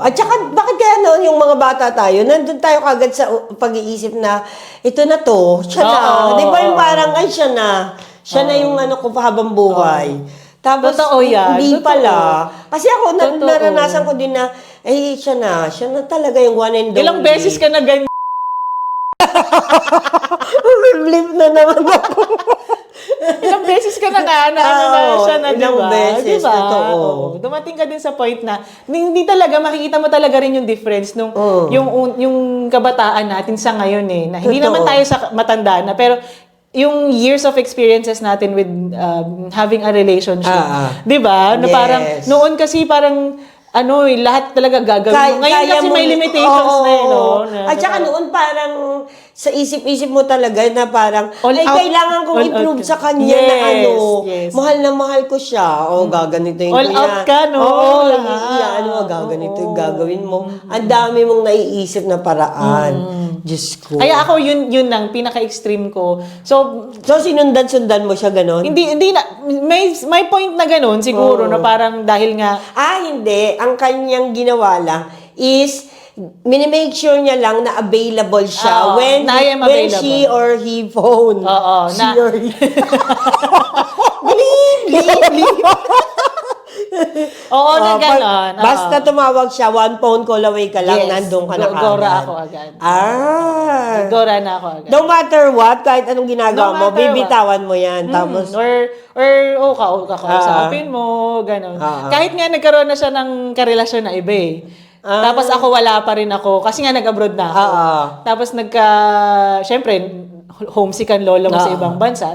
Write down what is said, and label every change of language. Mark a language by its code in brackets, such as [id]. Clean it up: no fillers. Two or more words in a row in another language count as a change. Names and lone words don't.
[tl] At saka, bakit kaya noon yung mga bata tayo, nandun tayo kagad sa pag-iisip na, ito na to, siya na. Oo. Di ba yung parang, ay, siya na. Siya na yung ko pa habang buhay. Tapos, Totoo yan. hindi Totoo. pala. Kasi ako, Totoo. naranasan ko din na, siya na talaga yung [en] one and only. [tl] Ilang beses ka na ganyan. Blip na naman ako. Ilang beses ka na nga, siya na, di ilang ba? beses, Diba? totoo. Oo. Dumating ka din sa point na, hindi talaga, makikita mo talaga rin yung difference nung, yung kabataan natin sa ngayon na hindi Totoo. naman tayo sa matanda na, pero, yung [en] years of experiences [tl] natin [en] with having a relationship. [tl] Di ba? Na parang, [en] Yes. [tl] noon kasi parang, lahat talaga gagawin mo. Ngayon Kaya kasi mo- may limitations Oo. na no? At saka noon parang sa isip-isip mo talaga na parang, [en] All out. [tl] kailangan kong [en] All [tl] i-prove [en] out [tl] sa ka. kanya na [en] Yes. [tl] mahal na mahal ko siya. Gaganituin [en] All [tl] ko yan. out ka, no? Oo, Lahat. gaganito yung Oo. gagawin mo. Ang dami mong naiisip na paraan. Diyos ko. Kaya ako, yun ang pinaka-extreme ko. So, So, sinundan-sundan mo siya ganon? hindi na, may point na ganun siguro, na parang dahil nga, Hindi. Ang kanyang ginawa lang is, minimake sure niya lang na available siya Oo, [en] when na I am when available. she or he phone. [tl] Oo, [en] She [tl] na- [en] or he. Bleep. [tl] oo, na gano'n. Oo. Basta tumawag siya, [en] one phone call away [tl] ka lang, [en] Yes. [tl] nandun ka na Gora kaagad. ako agad. Gora na ako agad. [en] No matter what, [tl] kahit anong ginagawa [en] No [tl] mo, [en] matter [tl] bibitawan mo yan. Tapos, kakausapin mo, gano'n. Ah. Kahit nga nagkaroon na siya ng karelasyon na iba eh. Tapos ako wala pa rin ako, kasi nga nag-abroad na ako. Tapos syempre, homesick ang lolo mo sa ibang bansa.